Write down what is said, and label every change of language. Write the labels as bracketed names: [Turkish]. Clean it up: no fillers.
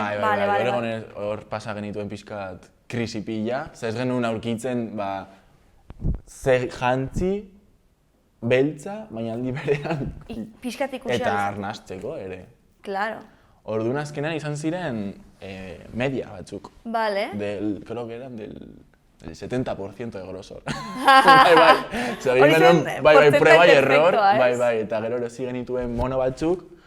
[Basque] Bai. Hor pasa genituen pixkat krisi pila, ez genuen aurkitzen, ze jantzi, beltza, baina aldi berean Pixkat ikusi eta ahal arnasteko ere. [Spanish] Claro. [Basque] Orduan azkenean izan ziren media batzuk. [Spanish] Vale. Creo que eran del 70% de grosor. [Basque] bai. Hori zen, Bai, [Spanish] prueba y error. [Basque] perfectoa, ez? Bai, eta gero erosi genituen mono batzuk.